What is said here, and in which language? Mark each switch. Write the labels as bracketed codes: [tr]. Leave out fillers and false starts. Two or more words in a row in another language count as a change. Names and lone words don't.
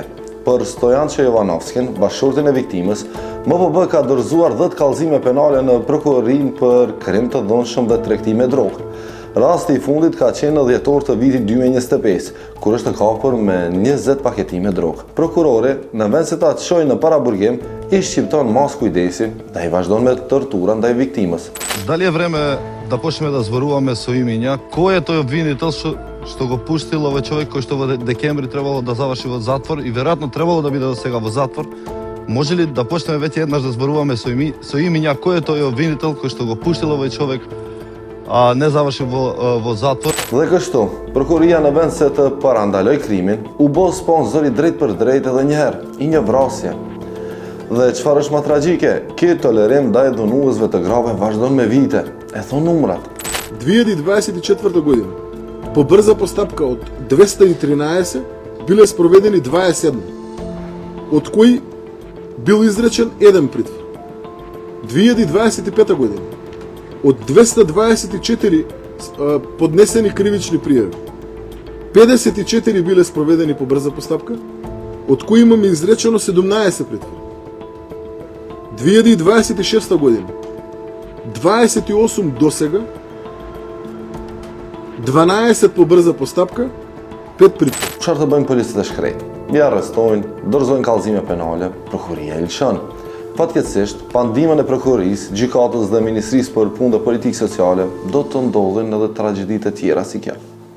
[sq] Për Stojançe Jovanovskin, bashkëshortin e viktimës, MPB ka dorëzuar 10 kallëzime penale në prokurorinë për krim të dhunshëm dhe tregti me drogë. Rasti i fundit ka qenë në dhjetor të vitit 2025, kur është kapur me 20 paketime drogë. Prokurori, në vend se ta çojë në paraburgim, i shqipton mas kujdesi dhe i vazhdon me tortura ndaj viktimës. [mk] Дали е време да почнеме да зборуваме со имиња? Кој е тој обвинител што го пуштил овој човек кој што во декември требало да заврши во затвор и веројатно требало да биде до сега во затвор? Може ли да почнеме веќе еднаш да зборуваме со имиња? Кој е тој обвинител кој што го пуштил овој човек а не заврши во затвор? [sq] Dhe kështu, prokuria në vend se të parandaloj krimin, u bë sponsori drejt për drejt edhe njëherë, i një vrasje. Dhe çfarë është më tragjike, ky tolerim ndaj dhunuesve të grave vazhdon me vite, e thon numrat. [mk] 2024 година, по брза постапка од 213 биле спроведени 27, од кои бил изречен еден притвор. 2025 година, од 224 поднесени кривични пријави, 54 биле спроведени по брза постапка, од кои имаме изречено 17 притвори. 2026 година, 28 досега, 12 по брза постапка, 5 притвори. [sq] Çfarë të bëjnë policët e shkretë? Ja arrestojnë, dorëzojnë kallëzime penale, prokuria e lëshon. Fatkeqësisht, pa ndihmën e prokurisë, gjykatës dhe Ministrisë për Punë dhe Politikë Sociale do të ndodhin edhe tragjeditë e tjera si kjo.